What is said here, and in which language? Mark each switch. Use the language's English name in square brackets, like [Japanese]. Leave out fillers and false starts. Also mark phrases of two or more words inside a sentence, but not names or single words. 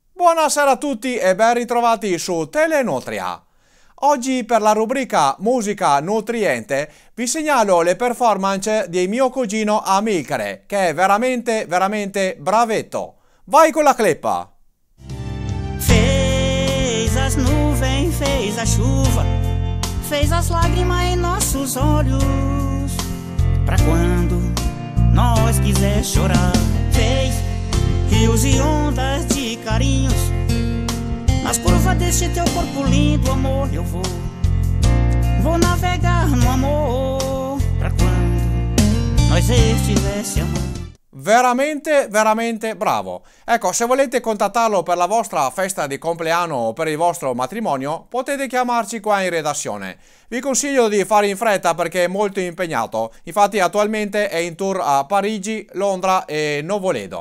[Italian] Buonasera a tutti e ben ritrovati su Telenutria. Oggi per la rubrica Musica Nutriente vi segnalo le performance di mio cugino Amilcare, che è veramente bravetto. Vai con la cleppa! [Portuguese] Fez as nuvens, fez a chuva, fez as lágrimas em nossos olhos, pra quando nós quiser chorar. Fez rios e ondas de carinhos, nas curvas deste teu corpo lindo, amor. Eu vou navegar no amor, pra quando nós estivesse amando. [Italian] Veramente bravo. Ecco, se volete contattarlo per la vostra festa di compleanno o per il vostro matrimonio, potete chiamarci qua in redazione. Vi consiglio di fare in fretta perché è molto impegnato. Infatti attualmente è in tour a Parigi, Londra e Novoledo.